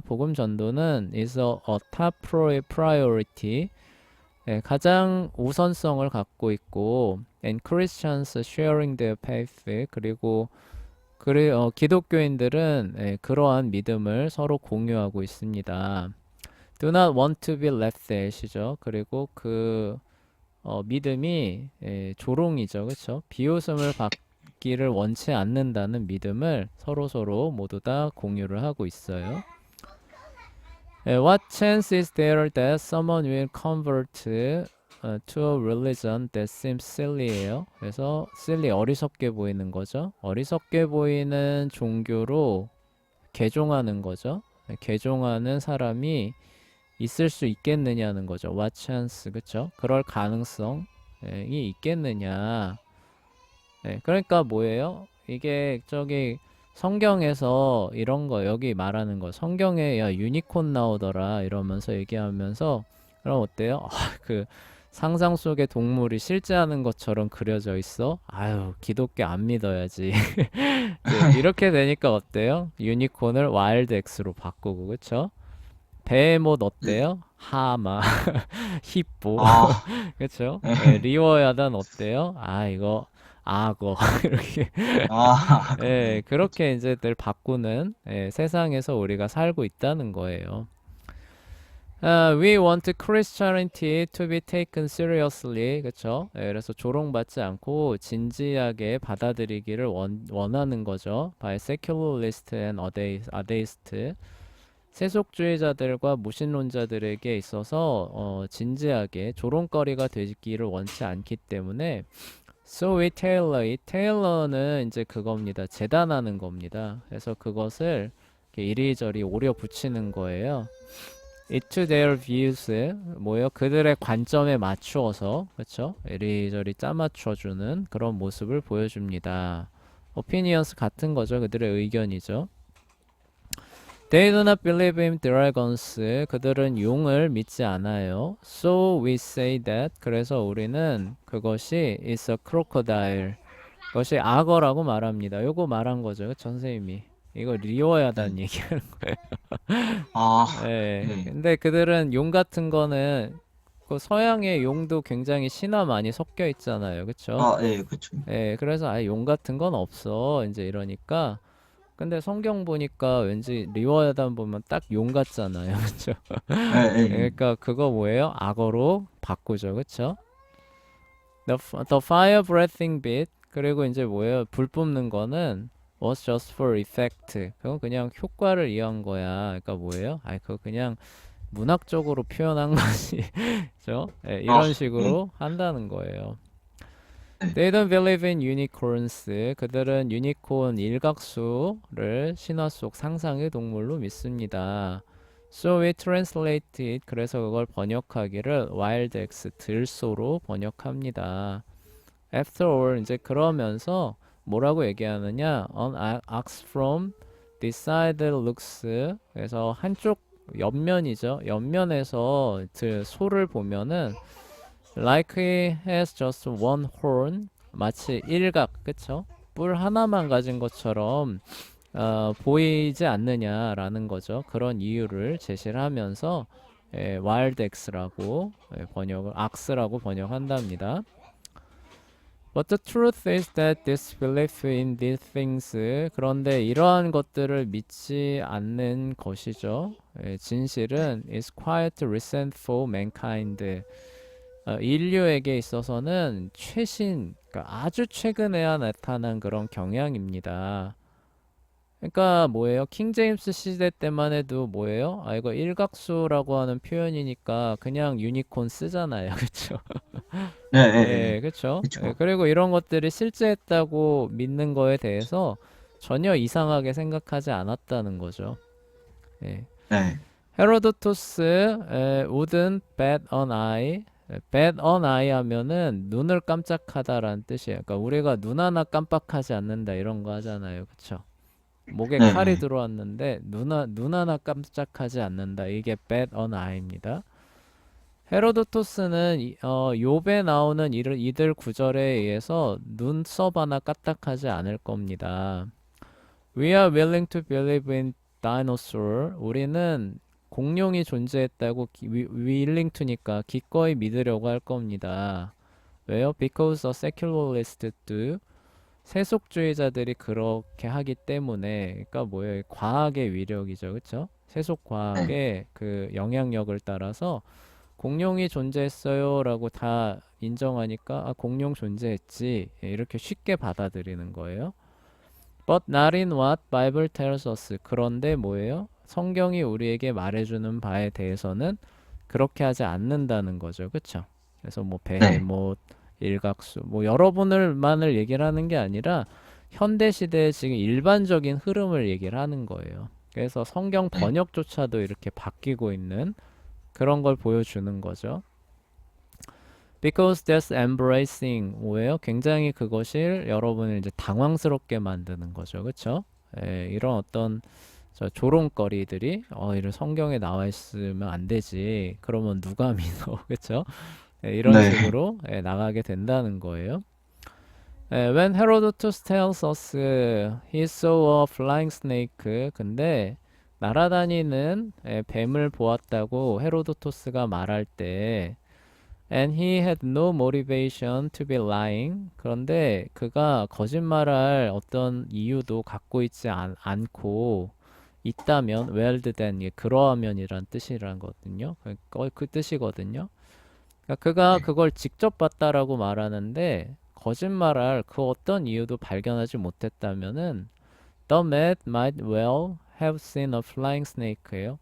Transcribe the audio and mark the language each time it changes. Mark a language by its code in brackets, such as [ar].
[ko] 복음 전도는 [en] is a top priority, [ko] 가장 우선성을 갖고 있고, [en] and Christians sharing their faith, [ko] 그리고 기독교인들은 그러한 믿음을 서로 공유하고 있습니다. [en] Do not want to be left out이죠. [ko] 그리고 그 믿음이 조롱이죠, 그렇죠? 비웃음을 받기를 원치 않는다는 믿음을 서로 모두 다 공유를 하고 있어요. [en] What chance is there that someone will convert to a religion that seems silly예요. [ko] 그래서 silly 어리석게 보이는 거죠. 어리석게 보이는 종교로 개종하는 거죠. 개종하는 사람이 있을 수 있겠느냐는 거죠. [en] What chance, [ko] 그쵸? 그럴 가능성이 있겠느냐. 그러니까 뭐예요? 이게 저기 성경에서 이런 거 여기 말하는 거 성경에 야 유니콘 나오더라 이러면서 얘기하면서 그럼 어때요? 그 상상 속의 동물이 실제 하는 것처럼 그려져 있어? 아유, 기독교 안 믿어야지. 이렇게 되니까 어때요? 유니콘을 와일드 X로 바꾸고, 그쵸? 베헤못 어때요? 하마, 히포, 아, 그쵸? 네. 리워야단 어때요? 아, 이거 악어. 이렇게. 아, 네. 그렇게 이제 늘 바꾸는 세상에서 우리가 살고 있다는 거예요. [en] We want Christianity to be taken seriously, [ko] 그쵸? 그래서 조롱받지 않고 진지하게 받아들이기를 원하는 거죠. [en] By secularists and atheists. [ko] 세속주의자들과 무신론자들에게 있어서 진지하게 조롱거리가 되기를 원치 않기 때문에 [en] So we tailor it. [ko] tailor는 이제 그겁니다. 재단하는 겁니다. 그래서 그것을 이렇게 이리저리 오려 붙이는 거예요. [en] It to their views, [ko] 뭐요? 그들의 관점에 맞추어서, 그렇죠? 이리저리 짜맞춰주는 그런 모습을 보여줍니다. opinions 같은 거죠. 그들의 의견이죠. [en] They do not believe in dragons. [ko] 그들은 용을 믿지 않아요. [en] So we say that. [ko] 그래서 우리는 그것이 [en] is a crocodile. [ko] 그것이 악어라고 말합니다. 요거 말한 거죠. 그쵸, 선생님이. 이거 리워야단 네. 얘기하는 거예요. 아, 네. 네. 근데 그들은 용 같은 거는 그 서양의 용도 굉장히 신화 많이 섞여 있잖아요. 그쵸? 아, 네, 그쵸. 그래서 아예 용 같은 건 없어. 이제 이러니까. 근데 성경 보니까 왠지 리워야단 보면 딱 용 같잖아요. 그쵸? 네, 네. 그러니까 그거 뭐예요? 악어로 바꾸죠. 그쵸? [en] The fire breathing bit. [ko] 그리고 이제 뭐예요? 불 뿜는 거는 [en] was just for effect. [ko] 그건 그냥 효과를 위한 거야. 그러니까 뭐예요? 그거 그냥 문학적으로 표현한 거지. 그죠? 이런 네. 식으로 한다는 거예요. 네. [en] They don't believe in unicorns. [ko] 그들은 유니콘 일각수를 신화 속 상상의 동물로 믿습니다. [en] So we translate it. [ko] 그래서 그걸 번역하기를 wild X 들소로 번역합니다. After all, 이제 그러면서 뭐라고 얘기하느냐? [en] An ox from this side looks. [ko] 그래서 한쪽 옆면이죠. 옆면에서 소를 보면은 [en] like he has just one horn. [ko] 마치 일각, 그쵸? 뿔 하나만 가진 것처럼 보이지 않느냐라는 거죠. 그런 이유를 제시를 하면서 wild X라고 번역을 ax라고 번역한답니다. [en] But the truth is that this belief in these things, [ko] 그런데 이러한 것들을 믿지 않는 것이죠. 진실은 [en] is quite recent for mankind. [ko] 인류에게 있어서는 최신, 그러니까 아주 최근에야 나타난 그런 경향입니다. 그러니까 뭐예요? 킹 제임스 시대 때만 해도 뭐예요? 아, 이거 일각수라고 하는 표현이니까 그냥 유니콘 쓰잖아요. 그쵸? 네, 네, 네. 예, 그쵸? 예, 그쵸. 그리고 이런 것들이 실제 했다고 믿는 거에 대해서 전혀 이상하게 생각하지 않았다는 거죠. 예. 네, [en] 헤로도토스 wouldn't bat an eye. [ko] bat an eye 하면은 눈을 깜짝하다라는 뜻이에요. 그러니까 우리가 눈 하나 깜빡하지 않는다 이런 거 하잖아요. 그쵸? 목에 네, 칼이 네. 들어왔는데 눈 하나 깜짝하지 않는다. 이게 bat an eye입니다. 헤로도토스는 욥에 나오는 이들 구절에 의해서 눈썹 하나 까딱하지 않을 겁니다. [en] We are willing to believe in dinosaur. [ko] 우리는 공룡이 존재했다고 willing to니까 기꺼이 믿으려고 할 겁니다. 왜요? [en] Because the secularists do. [ko] 세속주의자들이 그렇게 하기 때문에, 그러니까 뭐예요? 과학의 위력이죠, 그렇죠? 세속 네. 과학의 그 영향력을 따라서 공룡이 존재했어요라고 다 인정하니까 아, 공룡 존재했지 이렇게 쉽게 받아들이는 거예요. [en] But not in what Bible tells us. [ko] 그런데 뭐예요? 성경이 우리에게 말해주는 바에 대해서는 그렇게 하지 않는다는 거죠, 그렇죠? 그래서 뭐 네. 베헤못, 일각수, 뭐 여러분을만을 얘기를 하는 게 아니라 현대 시대의 지금 일반적인 흐름을 얘기를 하는 거예요. 그래서 성경 네. 번역조차도 이렇게 바뀌고 있는 그런 걸 보여주는 거죠. [en] Because that's embracing [ko] 뭐예요? 굉장히 그것을 여러분을 이제 당황스럽게 만드는 거죠. 그렇죠? 이런 어떤 조롱거리들이 이런 성경에 나와 있으면 안 되지. 그러면 누가 믿어? 그렇죠? 이런 네. 식으로 나가게 된다는 거예요. [en] When Herodotus tells us he saw a flying snake. [ko] 근데 날아다니는 뱀을 보았다고 헤로도토스가 말할 때 [en] And he had no motivation to be lying. [ko] 그런데 그가 거짓말할 어떤 이유도 갖고 있지 않고 있다면 [en] well then [ko] 그러하면이란 뜻이란거든요. 그 뜻이거든요. 그러니까 그가 네. 그걸 직접 봤다라고 말하는데 거짓말할 그 어떤 이유도 발견하지 못했다면은 [en] The man might well have seen a flying snake [ko] 예요.